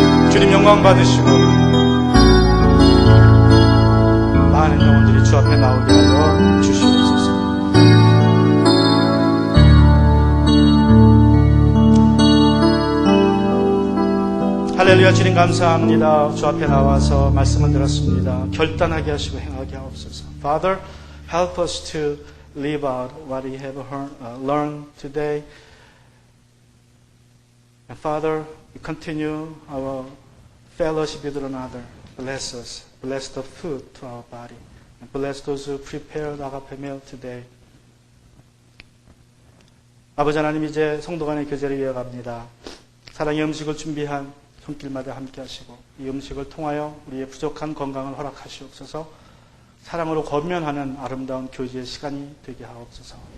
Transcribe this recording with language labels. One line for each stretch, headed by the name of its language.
Korean: 주님 영광 받으시고 많은 영혼들이 주 앞에 나오게 하여 주시옵소서. 할렐루야. 주님 감사합니다. 주 앞에 나와서 말씀을 들었습니다. 결단하게 하시고 행하게 하옵소서.
English: Father, help us to live out what we have learned today. And Father, we continue our fellowship with one another. Bless us. Bless the food to our body. And bless those who prepared agape meal today.
Korean: 아버지 하나님, 이제 성도 간의 교제를 이어갑니다. 사랑의 음식을 준비한 손길마다 함께 하시고 이 음식을 통하여 우리의 부족한 건강을 허락하시옵소서. 사랑으로 권면하는 아름다운 교제의 시간이 되게 하옵소서.